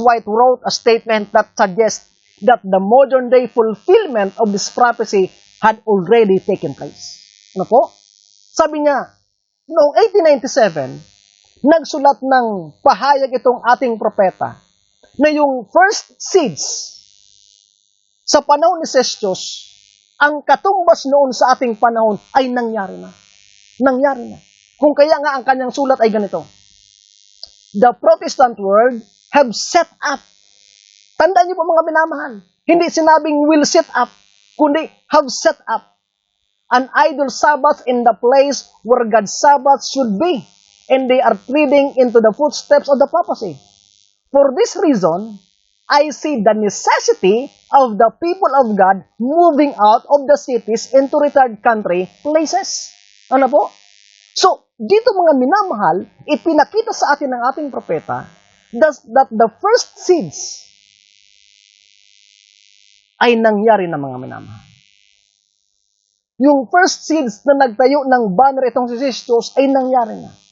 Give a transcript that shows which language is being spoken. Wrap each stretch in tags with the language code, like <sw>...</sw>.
<en>White wrote a statement that suggests that the modern day fulfillment of this prophecy had already taken place.</en> <tl>Ano po? Sabi niya, noong 1897, nagsulat ng pahayag itong ating propeta na yung first siege sa panahon ni Sistius, ang katumbas noon sa ating panahon ay nangyari na. Nangyari na. Kung kaya nga ang kanyang sulat ay ganito,</tl> <en>the Protestant world have set up.</en> <tl>Tandaan niyo po mga minamahal, hindi sinabing</tl> <en>will set up,</en> <tl>kundi</tl> <en>have set up an idol Sabbath in the place where God's Sabbath should be. And they are treading into the footsteps of the papacy. For this reason, I see the necessity of the people of God moving out of the cities into retired country places.</en> <tl>Ano po? So, dito mga minamahal, ipinakita sa atin ng ating propeta</tl> <en>that the first siege</en> <tl>ay nangyari na mga minamahal. Yung first siege na nagtayo ng banner itong si Sistius ay nangyari na.</tl>